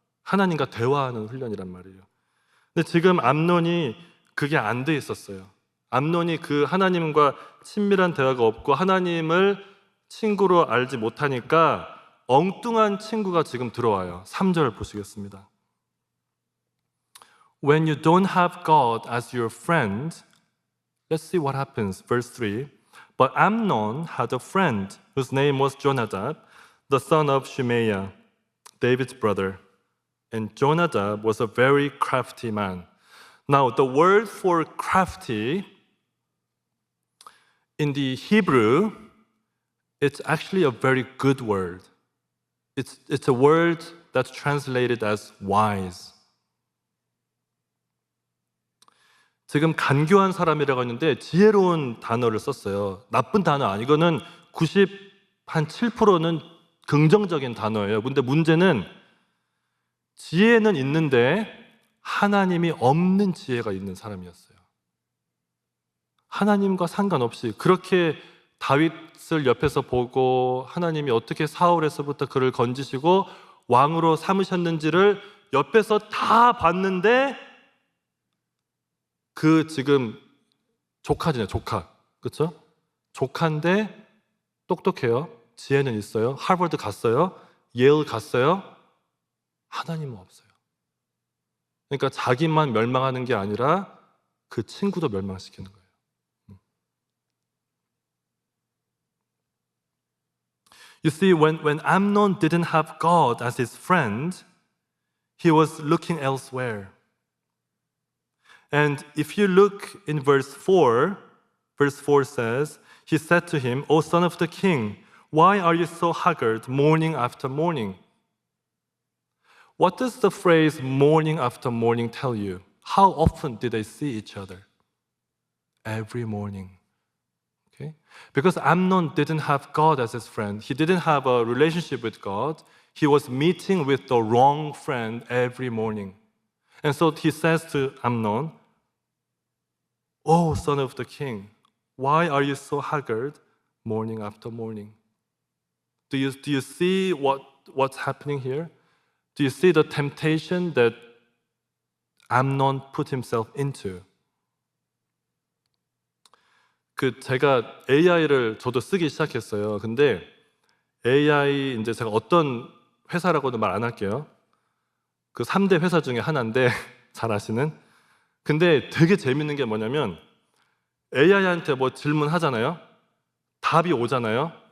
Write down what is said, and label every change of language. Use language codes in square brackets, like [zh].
[ko] 하나님과 대화하는 훈련이란 말이에요. 근데 지금 암논이 그게 안 돼 있었어요. 암논이 그 하나님과 친밀한 대화가 없고 하나님을 친구로 알지 못하니까 엉뚱한 친구가 지금 들어와요. 3절 보시겠습니다. [en] When you don't have God as your friend, let's see what happens. Verse 3. But Amnon had a friend whose name was Jonadab, the son of Shimeiah, David's brother. And Jonadab was a very crafty man. Now, the word for crafty in the Hebrew, it's actually a very good word. It's a word that's translated as wise. [ko] 지금 간교한 사람이라고 했는데 지혜로운 단어를 썼어요. 나쁜 단어 아니고 이거는 97%는 긍정적인 단어예요. 근데 문제는 지혜는 있는데 하나님이 없는 지혜가 있는 사람이었어요. 하나님과 상관없이 그렇게 다윗을 옆에서 보고 하나님이 어떻게 사울에서부터 그를 건지시고 왕으로 삼으셨는지를 옆에서 다 봤는데 그 지금 조카잖아요. 조카. 그렇죠? 조카인데 똑똑해요. 지혜는 있어요. 하버드 갔어요. 예일 갔어요. 하나님은 없어요. 그러니까 자기만 멸망하는 게 아니라 그 친구도 멸망시키는 거예요. [en] You see, when Amnon didn't have God as his friend, he was looking elsewhere. And if you look in verse 4 says, he said to him, O son of the king, why are you so haggard morning after morning? What does the phrase morning after morning tell you? How often did they see each other? Every morning. Okay? Because Amnon didn't have God as his friend. He didn't have a relationship with God. He was meeting with the wrong friend every morning. And so he says to Amnon, Oh, son of the king, why are you so haggard morning after morning? Do you see what's happening here? Do you see the temptation that Amnon put himself into? [ko] 제가 AI를 저도 쓰기 시작했어요. 근데 AI 이제 제가 어떤 회사라고는 말 안 할게요. 3대 회사 중에 하나인데 잘 아시는. 근데 되게 재밌는 게 뭐냐면 AI한테 뭐 질문하잖아요. 답이 오잖아요.